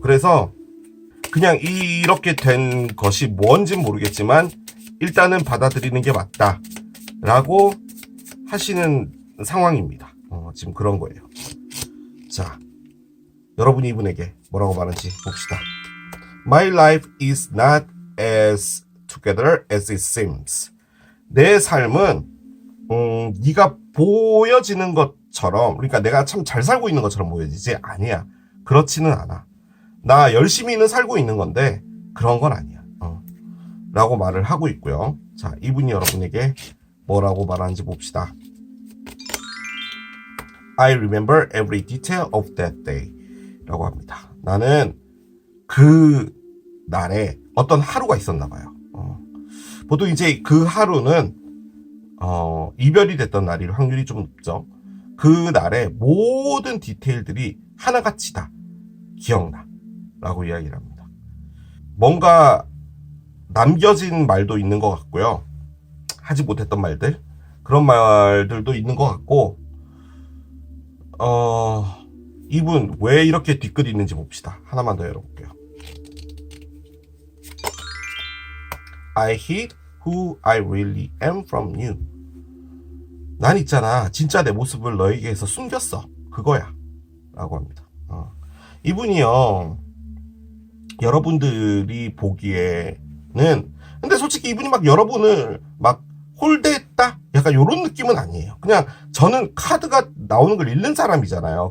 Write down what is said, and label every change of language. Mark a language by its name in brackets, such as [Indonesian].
[Korean] 그래서 그냥 이렇게 된 것이 뭔진 모르겠지만 일단은 받아들이는 게 맞다 라고 하시는 상황입니다. 지금 그런 거예요. 자, 여러분이 이분에게 뭐라고 말하는지 봅시다. [English] My life is not as together as it seems. [Korean] 내 삶은 네가 보여지는 것처럼, 그러니까 내가 참 잘 살고 있는 것처럼 보여지지 아니야. 그렇지는 않아. 나 열심히는 살고 있는 건데 그런 건 아니야. 라고 말을 하고 있고요. 자, 이분이 여러분에게 뭐라고 말하는지 봅시다. [English] I remember every detail of that day [Korean] 라고 합니다. 나는 그 날에 어떤 하루가 있었나 봐요. 보통 이제 그 하루는 이별이 됐던 날일 확률이 좀 높죠. 그 날의 모든 디테일들이 하나같이 다 기억나 라고 이야기를 합니다. 뭔가 남겨진 말도 있는 것 같고요. 하지 못했던 말들, 그런 말들도 있는 것 같고, 이분 왜 이렇게 뒤끝이 있는지 봅시다. 하나만 더 열어볼게요. [English] I hid who I really am from you. [Korean] 난 있잖아, 진짜 내 모습을 너에게서 숨겼어. 그거야 라고 합니다. 이분이요, 여러분들이 보기에는, 근데 솔직히 이분이 막 여러분을 막 홀대했다? 약간 이런 느낌은 아니에요. 그냥 저는 카드가 나오는 걸 읽는 사람이잖아요.